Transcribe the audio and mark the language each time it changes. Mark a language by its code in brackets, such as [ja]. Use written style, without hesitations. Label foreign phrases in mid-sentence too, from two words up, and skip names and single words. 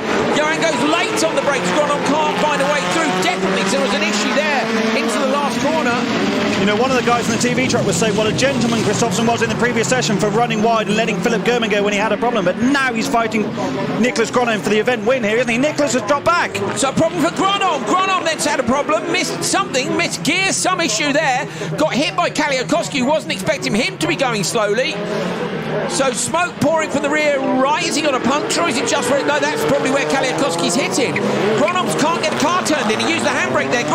[en] Johan goes late on the brakes. Gronholm can't find a way through. Definitely, there was an issue there into the last corner. You know, one of the guys in the TV truck was saying what a gentleman Kristoffersson was in the previous session for running wide and letting Philip German go when he had a problem, but now he's fighting Niklas Gronholm for the event win here, isn't he? Niklas has dropped back. So a problem for Gronholm. Gronholm then's had a problem, missed something, missed gear, some issue there. Got hit by Kaliakowski, wasn't expecting him to be going slowly. So smoke pouring from the rear right. Is he got a puncture or is it just where... No, that's probably where Kaliakowski's hitting. Gronholm can't get the car turned in. He used the handbrake there.